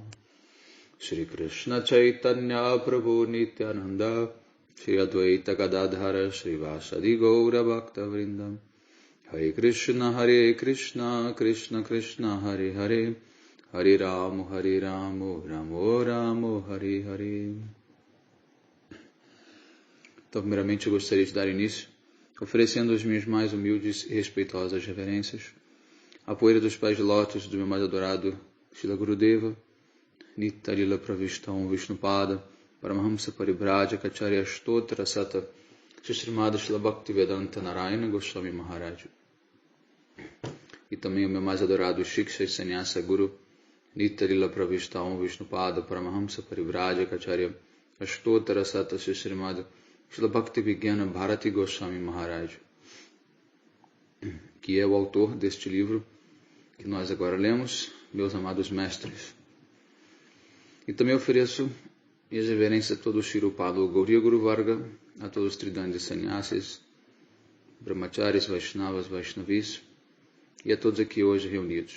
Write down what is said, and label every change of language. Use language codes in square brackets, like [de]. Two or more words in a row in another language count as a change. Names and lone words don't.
[sa] Shri Krishna Chaitanya Prabhu Nityananda Shri Advaita Gadadhara Shri Vasadi Gaura Bhakta Vrindam Hare Krishna Krishna Krishna Hare Hare Hare Ramo Ramo Ramo Hare Hare. [pt] Então, primeiramente, eu gostaria de dar início oferecendo as minhas mais humildes e respeitosas reverências à poeira dos pés de lótus do meu mais adorado Srila Gurudeva, Nitya Lila Pravistam Vishnupada, Paramahamsa Paribrajaka Acharya Stotra Sata Shrimad Srila Bhaktivedanta Narayana Goswami Maharaj. E também o meu mais adorado Shiksha e Sannyasa Guru, Nitya Lila Pravistam Vishnupada, Paramahamsa Paribrajaka Acharya Stotra Sata Shrimad Srila Bhaktivedanta Bharati Goswami Maharaj, que é o autor deste livro que nós agora lemos, meus amados mestres. E também ofereço minhas reverências a todo o Shirupado Gauriya Guru Varga, a todos os Tridandis Sannyasis, Brahmacharis, Vaishnavas, Vaishnavis e a todos aqui hoje reunidos.